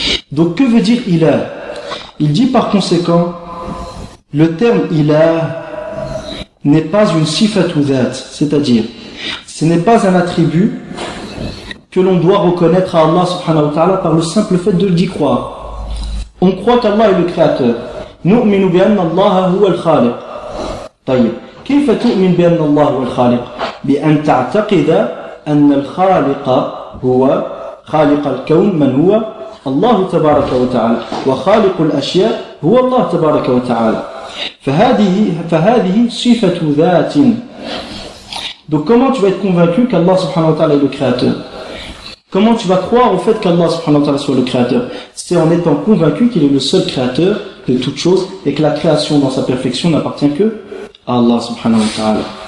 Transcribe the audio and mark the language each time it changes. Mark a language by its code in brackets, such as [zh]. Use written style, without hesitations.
[fr] Donc que veut dire ilah? Il dit par conséquent, le terme ilah n'est pas une sifatu dhat, c'est-à-dire, ce n'est pas un attribut que l'on doit reconnaître à Allah subhanahu wa ta'ala par le simple fait de l'y croire. On croit qu'Allah est le créateur. [ar] نؤمن بأن الله هو الخالق. طيب كيف تؤمن بأن الله هو الخالق؟ بأن تعتقد أن الخالق هو خالق الكون، من هو؟ الله تبارك وتعالى، وخالق الأشياء هو الله تبارك وتعالى. فهذه صفة ذات. [fr] Donc comment tu vas être convaincu qu'Allah سبحانه وتعالى est le créateur? Comment tu vas croire au fait qu'Allah subhanahu wa ta'ala soit le créateur? C'est en étant convaincu qu'il est le seul créateur de toutes choses et que la création dans sa perfection n'appartient que à Allah subhanahu wa ta'ala.